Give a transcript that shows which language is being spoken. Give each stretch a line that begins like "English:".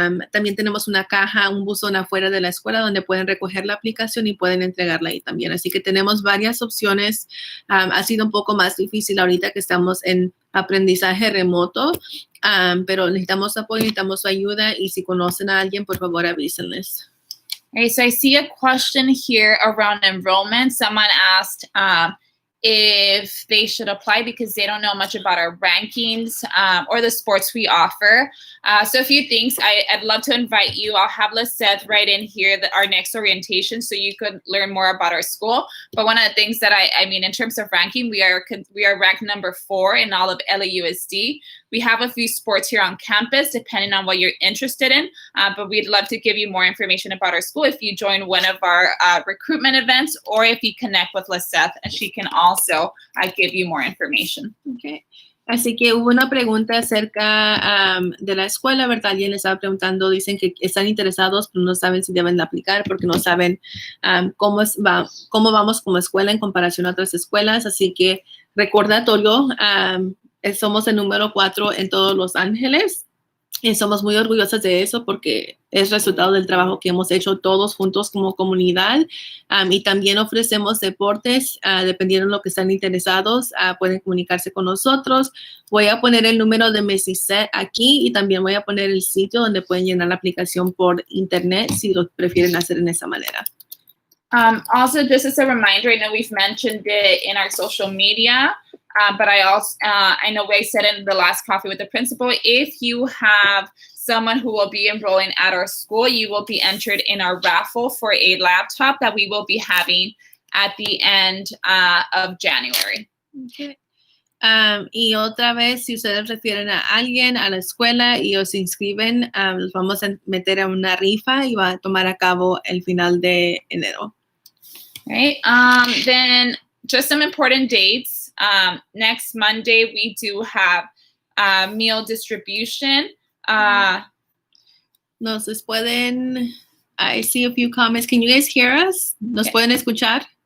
Spanish: También tenemos una caja, un buzón afuera de la escuela donde pueden recoger la aplicación y pueden entregarla ahí también. Así que tenemos varias opciones. Ha sido un poco más difícil ahorita que estamos en aprendizaje remoto, pero necesitamos apoyo, necesitamos su ayuda y si conocen a alguien, por favor, avísenles.
English: Okay, so I see a question here around enrollment. Someone asked if they should apply because they don't know much about our rankings or the sports we offer. So a few things. I'd love to invite you. I'll have Lisette write in here our next orientation so you could learn more about our school. But one of the things that I mean, in terms of ranking, we are ranked number 4 in all of LAUSD. We have a few sports here on campus, depending on what you're interested in. But we'd love to give you more information about our school if you join one of our recruitment events or if you connect with Lisette, and she can also give you more information. Okay.
Spanish: Así que hubo una pregunta acerca de la escuela, ¿verdad? Alguien le estaba preguntando, dicen que están interesados, pero no saben si deben de aplicar porque no saben cómo vamos como escuela en comparación a otras escuelas. Así que recordatorio, somos el número 4 en todos Los Ángeles y somos muy orgullosas de eso porque es resultado del trabajo que hemos hecho todos juntos como comunidad. Y también ofrecemos deportes, dependiendo de lo que están interesados, pueden comunicarse con nosotros. Voy a poner el número de Mesicet aquí y también voy a poner el sitio donde pueden llenar la aplicación por internet si lo prefieren hacer en esa manera.
English: Also, just as a reminder, I know we've mentioned it in our social media, but I know we said in the last coffee with the principal, if you have someone who will be enrolling at our school, you will be entered in our raffle for a laptop that we will be having at the end of January. Okay.
Spanish: Y otra vez, si ustedes refieren a alguien a la escuela y os inscriben, los vamos a meter a una rifa y va a tomar a cabo el final de enero. Right.
English: Then just some important dates. Next Monday, we do have meal distribution.
Spanish: Nos pueden,
English: I see a few comments. Can you guys hear us?
Spanish: ¿Nos pueden escuchar?